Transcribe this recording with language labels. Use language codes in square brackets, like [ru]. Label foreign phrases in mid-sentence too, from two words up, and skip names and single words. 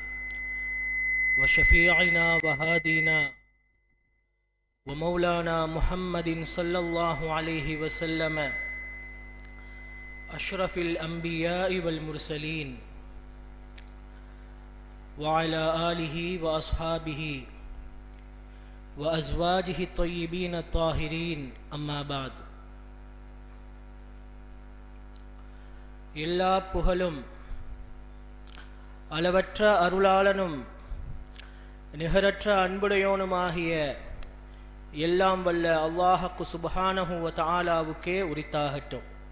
[ar] وشفيعنا وهادينا ومولانا محمد صلى الله عليه وسلم أشرف الأنبياء والمرسلين وعلى آله وأصحابه وأزواجه الطيبين الطاهرين أما بعد. [ta] எல்லா புகழும் அளவற்ற அருளாளனும் நிகரற்ற அன்புடையோனுமாகிய எல்லாம் வல்ல அல்லாஹ்வுக்கு [ar] سبحانه وتعالى [ta] உரித்தாகட்டும்.